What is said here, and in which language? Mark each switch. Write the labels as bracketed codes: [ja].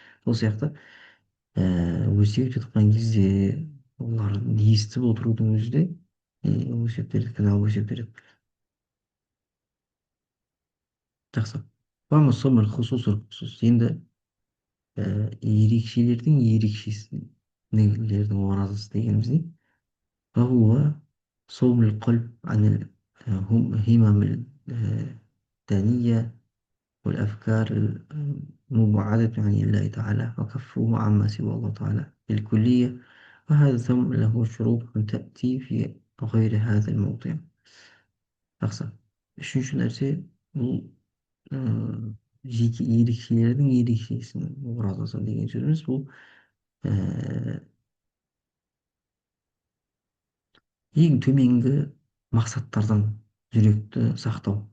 [kk] Сол сияқты өсиет жатқан кезде олардың естіп отырудың өзі де өсиет береді, күнә өсиет береді. Жақсы. Енді ерекшелердің ерекшесі нелердің оразасы дегеніміз не? [ar] فهو صوم القلب عن الهمم الدانية والأفكار المبعدة عن الله تعالى وكفه عما سوى الله تعالى بالكلية. وهذا الذم له شروط تأتي في غير هذا الموضع. [kk] Жақсы. Үшінші нәрсе бұл жеке ерекшелердің ерекшесінің оразасы деген сөзіміз. Бұл ең төменгі мақсаттардан жүректі сақтау.